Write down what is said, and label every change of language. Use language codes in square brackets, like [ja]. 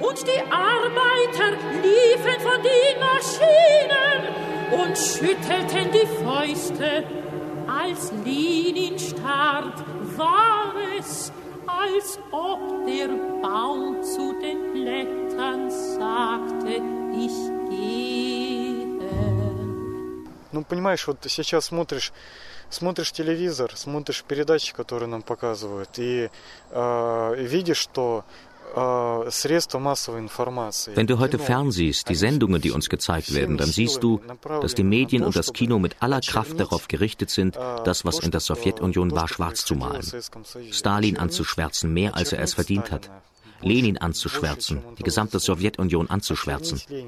[de] Und die Arbeiter liefen von den Maschinen und schüttelten die Fäuste. Als Lenin starb, war es, als ob der Baum zu den Blättern sagte, ich gehe. [ru] Ну, понимаешь, вот сейчас смотришь телевизор, смотришь передачи, которые нам показывают, и видишь, что [de] Wenn du heute fernsiehst, die Sendungen, die uns gezeigt werden, dann siehst du, dass die Medien und das Kino mit aller Kraft darauf gerichtet sind, das, was in der Sowjetunion war, schwarz zu malen. Stalin anzuschwärzen, mehr als er es verdient hat. Lenin anzuschwärzen, die gesamte Sowjetunion anzuschwärzen.